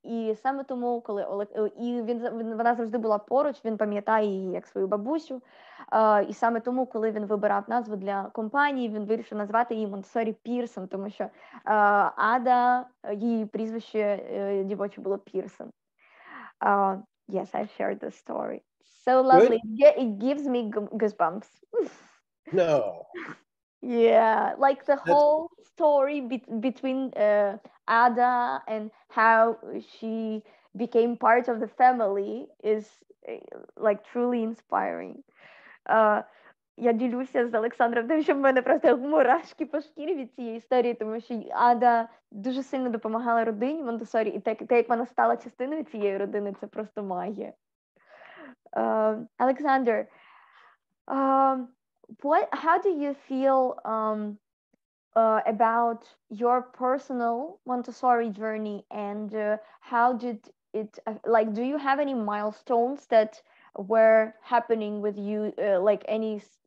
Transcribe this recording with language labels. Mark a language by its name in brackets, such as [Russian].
[Ukrainian] І саме тому, вона завжди була поруч, він пам'ятає її як свою бабусю. І саме тому, коли він вибирав назву для компанії, він вирішив назвати її Монтессорі Пірсон, тому що Ада, її прізвище дівоче було Пірсон. [English] Yes, I've shared this story. So lovely. It gives me goosebumps. No. Yeah, like the whole story between Ada and how she became part of the family is like truly inspiring. [Ukrainian] Я ділюся з Олександром, тому що в мене просто мурашки по шкірі від цієї історії, тому що Ада дуже сильно допомагала родині Монтессорі, і те, як вона стала частиною цієї родини, це просто магія. [English] Alexander, how do you feel about your personal Montessori journey, and how did it, like, do you have any milestones that were happening with you, like any